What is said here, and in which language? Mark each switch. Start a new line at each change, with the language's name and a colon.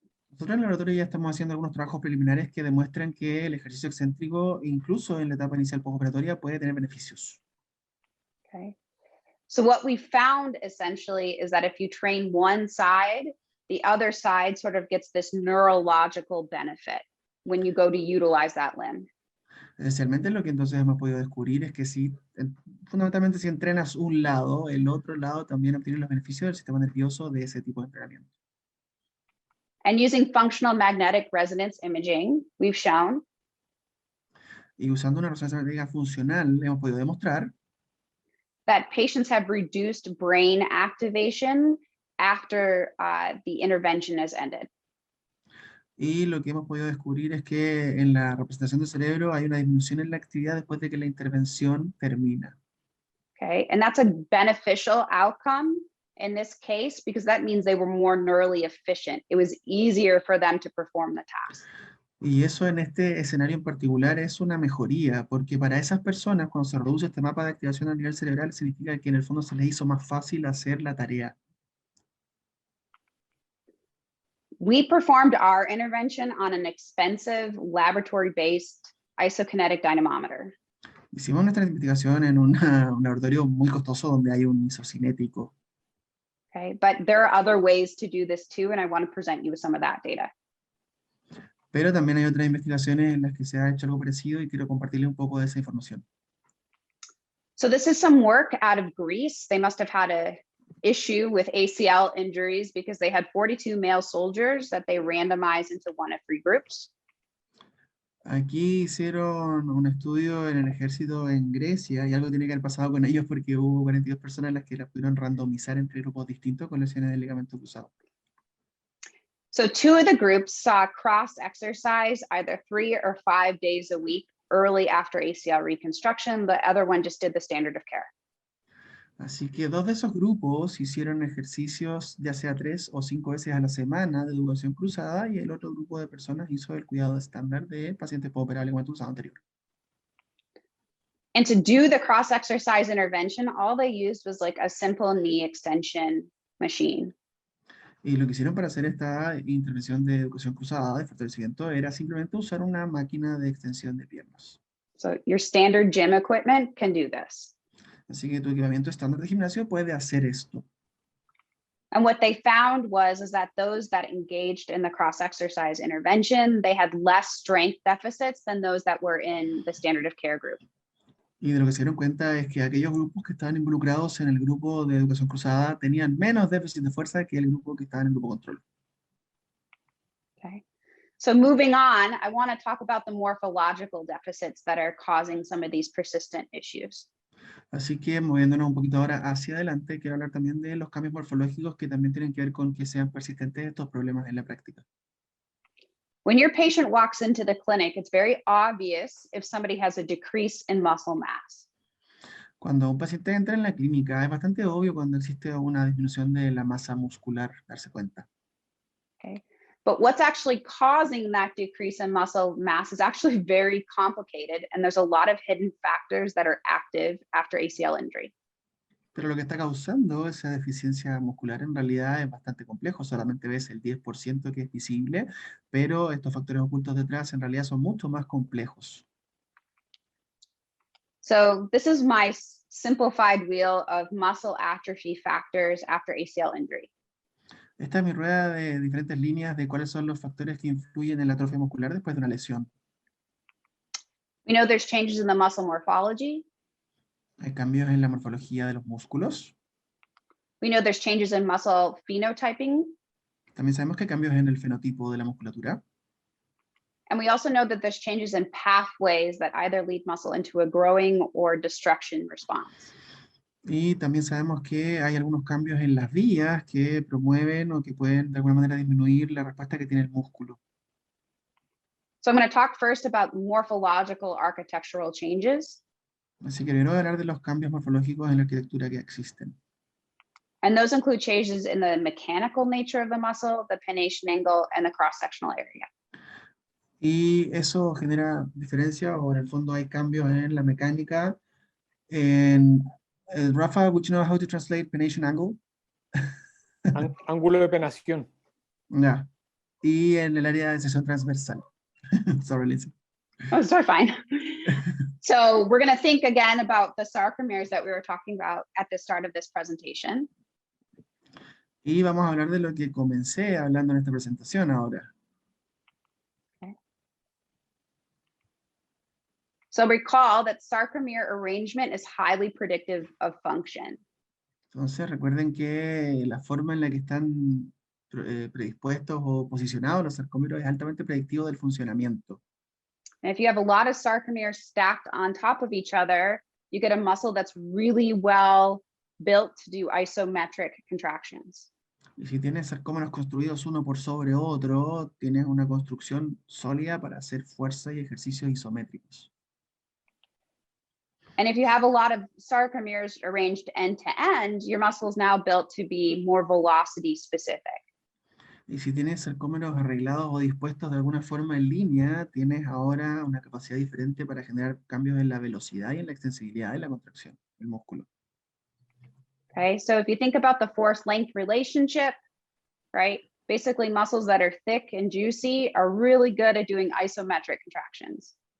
Spanish: Nosotros en el laboratorio ya estamos haciendo algunos trabajos preliminares que demuestran que el ejercicio excéntrico, incluso en la etapa inicial postoperatoria, puede tener beneficios.
English: Okay. So what we found essentially is that if you train one side, the other side sort of gets this neurological benefit when you go to utilize that limb.
Spanish: Esencialmente lo que entonces hemos podido descubrir es que fundamentalmente si entrenas un lado, el otro lado también obtiene los beneficios del sistema nervioso de ese tipo de entrenamiento.
English: And using functional magnetic resonance imaging, we've shown
Spanish: Y usando una resonancia magnética funcional hemos podido demostrar
English: that patients have reduced brain activation after the intervention has ended.
Spanish: y lo que hemos podido descubrir es que en la representación del cerebro hay una disminución en la actividad después de que la intervención termina.
English: Okay, and that's a beneficial outcome in this case because that means they were more neurally efficient. It was easier for them to perform the task.
Spanish: Y eso en este escenario en particular es una mejoría, porque para esas personas cuando se reduce este mapa de activación a nivel cerebral significa que en el fondo se les hizo más fácil hacer la tarea.
English: We performed our intervention on an expensive laboratory-based isokinetic dynamometer.
Spanish: Hicimos nuestra investigación en un laboratorio muy costoso donde hay un isocinético.
English: Okay, but there are other ways to do this too, and I want to present you with some of that data.
Spanish: Pero también hay otras investigaciones en las que se ha hecho algo parecido y quiero compartirles un poco de esa información.
English: So this is some work out of Greece. They must have had a issue with ACL injuries because they had 42 male soldiers that they randomized into one of three groups.
Spanish: Aquí hicieron un estudio en el ejército en Grecia y algo tiene que haber pasado con ellos porque hubo 42 personas las que las pudieron randomizar entre grupos distintos con lesiones del ligamento cruzado.
English: So two of the groups saw cross exercise either 3 or 5 days a week early after ACL reconstruction. The other one just did the standard of care.
Spanish: Así que dos de esos grupos hicieron ejercicios ya sea 3 o 5 veces a la semana de educación cruzada y el otro grupo de personas hizo el cuidado estándar de pacientes postoperable ligamento cruzado anterior.
English: And to do the cross exercise intervention, all they used was like a simple knee extension machine.
Spanish: Y lo que hicieron para hacer esta intervención de educación cruzada, de fortalecimiento, era simplemente usar una máquina de extensión de piernas.
English: So your standard gym equipment can do this.
Spanish: Así que tu equipamiento estándar de gimnasio puede hacer esto.
English: And what they found is that those that engaged in the cross exercise intervention, they had less strength deficits than those that were in the standard of care group.
Spanish: Y de lo que se dieron cuenta es que aquellos grupos que estaban involucrados en el grupo de educación cruzada tenían menos déficit de fuerza que el grupo que estaba en el grupo control.
English: Okay. So moving on, I want to talk about the morphological deficits that are causing some of these persistent issues.
Spanish: Así que moviéndonos un poquito ahora hacia adelante, quiero hablar también de los cambios morfológicos que también tienen que ver con que sean persistentes estos problemas en la práctica.
English: When your patient walks into the clinic, it's very obvious if somebody has a decrease in muscle mass.
Spanish: Cuando un paciente entra en la clínica, es bastante obvio cuando existe una disminución de la masa muscular, darse cuenta.
English: Okay. But what's actually causing that decrease in muscle mass is actually very complicated, and there's a lot of hidden factors that are active after ACL injury.
Spanish: Pero lo que está causando esa deficiencia muscular en realidad es bastante complejo. Solamente ves el 10% que es visible, pero estos factores ocultos detrás en realidad son mucho más complejos.
English: So this is my simplified wheel of muscle atrophy factors after ACL injury.
Spanish: Esta es mi rueda de diferentes líneas de cuáles son los factores que influyen en la atrofia muscular después de una lesión.
English: We know there's changes in the muscle morphology.
Spanish: Hay cambios en la morfología de los músculos.
English: We know there's changes in muscle phenotyping.
Spanish: También sabemos que hay cambios en el fenotipo de la musculatura.
English: And we also know that there's changes in pathways that either lead muscle into a growing or destruction response.
Spanish: Y también sabemos que hay algunos cambios en las vías que promueven o que pueden de alguna manera disminuir la respuesta que tiene el músculo.
English: So I'm going to talk first about morphological architectural changes.
Spanish: Así que quiero hablar de los cambios morfológicos en la arquitectura que existen.
English: And those include changes in the mechanical nature of the muscle, the pennation angle, and the cross-sectional area.
Spanish: Y eso genera diferencia, o en el fondo hay cambios en la mecánica.
English: Rafa, would you know how to translate pennation angle?
Spanish: Ángulo de penación. Ya. Y en el área de sección transversal.
English: Sorry, Lisa. Oh, sorry, fine. So we're going to think again about the sarcomeres that we were talking about at the start of this presentation.
Spanish: Y vamos a hablar de lo que comencé hablando en esta presentación ahora.
English: So recall that sarcomere arrangement is highly predictive of function.
Spanish: Entonces recuerden que la forma en la que están predispuestos o posicionados los sarcómeros es altamente predictivo del funcionamiento.
English: And if you have a lot of sarcomeres stacked on top of each other, you get a muscle that's really well built to do isometric contractions.
Spanish: Y si tienes sarcómeros construidos uno por sobre otro, tienes una construcción sólida para hacer fuerza y ejercicios isométricos.
English: And if you have a lot of sarcomeres arranged end to end, your muscle is now built to be more velocity specific.
Spanish: Y si tienes sarcómeros arreglados o dispuestos de alguna forma en línea, tienes ahora una capacidad diferente para generar cambios en la velocidad y en la extensibilidad de la contracción del músculo.
English: Okay, so if you think about the force-length relationship, right? Basically, muscles that are thick and juicy are really good at doing isometric contractions.